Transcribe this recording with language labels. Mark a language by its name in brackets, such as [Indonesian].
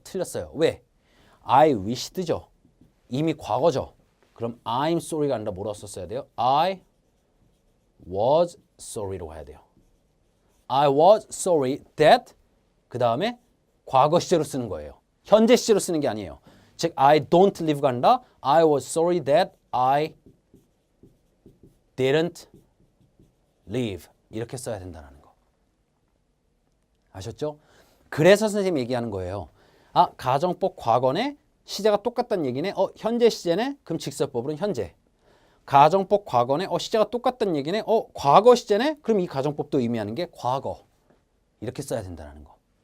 [Korean] 틀렸어요. 왜? I wished죠. 이미 과거죠. 그럼 I'm sorry가 아니라 뭐라고 썼어야 돼요? [English] I was sorry [Korean] 라고 해야 돼요. [English] I was sorry that [Korean] 그 다음에 과거 시제로 쓰는 거예요. 현재 시제로 쓰는 게 아니에요. 즉 [English] I don't live가 아니라 I was sorry that I didn't live [Korean] 이렇게 써야 된다는 거. 아셨죠? 그래서 선생님이 얘기하는 거예요. 아, 가정법 과거네? 시제가 똑같다는 얘기네? 현재 시제네? 그럼 직설법으로는 현재. 가정법 과거네? 시제가 똑같다는 얘기네? 과거 시제네? 그럼 이 가정법도 의미하는 게 과거. 이렇게 써야 된다는 거.